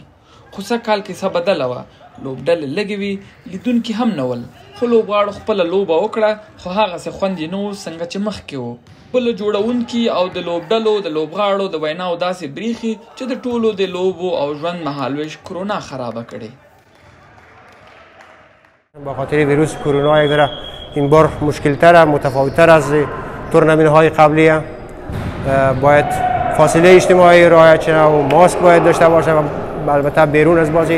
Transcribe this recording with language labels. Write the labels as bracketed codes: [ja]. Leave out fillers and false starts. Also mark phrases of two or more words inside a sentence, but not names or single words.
[ps] خو سږکال کیسه بدله وه، لوبډلې لږې وي، لیدونکي هم نه ول، خو لوبغاړو خپله لوبه وکړه، خو هغسې خوند یې نه و څنګه چې مخکې و. بله جوړونکي او د لوبډلو د لوبغاړو د ویناو داسې بریښي چې د ټولو د لوبو او ژوند مهالویش کرونا خرابه کړې. [fa] با خاطر ویروس کرونا یک ذره این بار مشکل‌تر متفاوت‌تر از تورنمنت‌های قبلیه. باید فاصله اجتماعی رعایت شود و ماسک باید داشته باشه و البته بیرون از بازی.